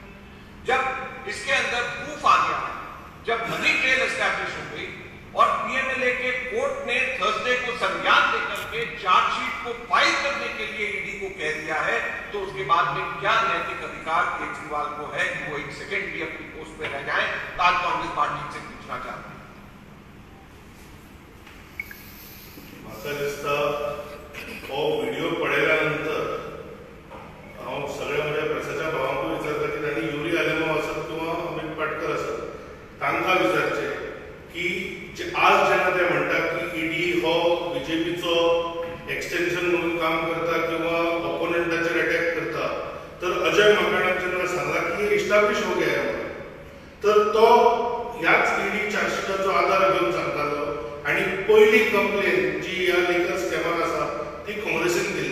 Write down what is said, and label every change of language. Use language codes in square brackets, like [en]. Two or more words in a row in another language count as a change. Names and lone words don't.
[hi] जब इसके अंदर प्रूफ आ गया, जब [en] money trail [hi] एस्टैब्लिश हो गई और पीएमएलए के कोर्ट ने थर्सडे को संज्ञान लेकर के चार्जशीट को फाइल करने के लिए ईडी को कह दिया है, तो उसके बाद में क्या नैतिक अधिकार केजरीवाल को है कि वो एक सेकंड भी अपनी पोस्ट पे रह जाए. आज कांग्रेस पार्टी से पूछना चाहते हैं. [kok] म्हाका दिसता हो व्हिडिओ पळयल्यानंतर हांव सगळ्या म्हज्या प्रेसाच्या भावांकूय विचारता की तांणी युरी आलेमाव आसत किंवा अमित पाटकर आसत तांकां विचारचें की आज जेन्ना ते म्हणटात की ईडी हो बीजेपीचो एक्सटेन्शन म्हणून काम करता किंवा ऑपोनंटाचेर अटॅक करता, तर अजय माकणान जेन्ना सांगला की [hi] इस्टॅब्लिश हो गया [kok] म्हणून, तर तो ह्याच ईडी चार्जशीटाचो आधार घेवन सांगतालो आनी पयली कंप्लेन जी ह्या लिकर स्कॅमाक आसा ती काँग्रेसीन दिल्ली.